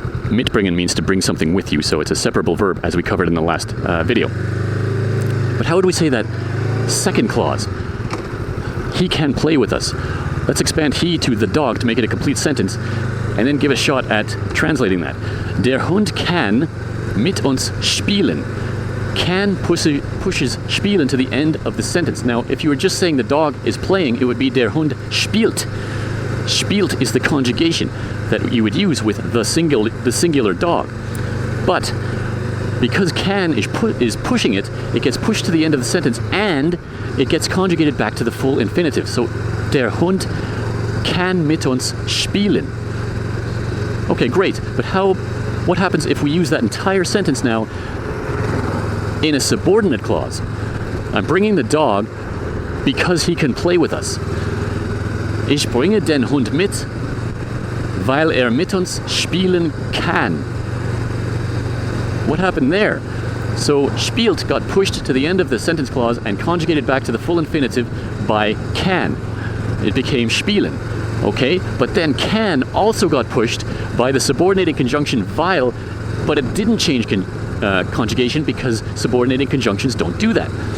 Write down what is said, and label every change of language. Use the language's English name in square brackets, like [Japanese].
[English] Mitbringen means to bring something with you, so it's a separable verb as we covered in the last video. But how would we say that second clause? He can play with us. Let's expand he to the dog to make it a complete sentence, and then give a shot at translating that. [German] Der Hund kann mit uns spielen. [English] Can pushes spielen to the end of the sentence. Now, if you were just saying the dog is playing, it would be [German] der Hund spielt. [English] Spielt is the conjugation that you would use with the singular dog. But because can is pushing it, it gets pushed to the end of the sentence and it gets conjugated back to the full infinitive. [German] So der Hund kann mit uns spielen. [English] Okay, great. But what happens if we use that entire sentence now in a subordinate clause? I'm bringing the dog because he can play with us. [German] Ich bringe den Hund mit, weil mit uns spielen kann. [English] What happened there? So spielt got pushed to the end of the sentence clause and conjugated back to the full infinitive by can. It became spielen. Okay, but then can also got pushed by the subordinating conjunction weil, but it didn't change conjugation because subordinating conjunctions don't do that.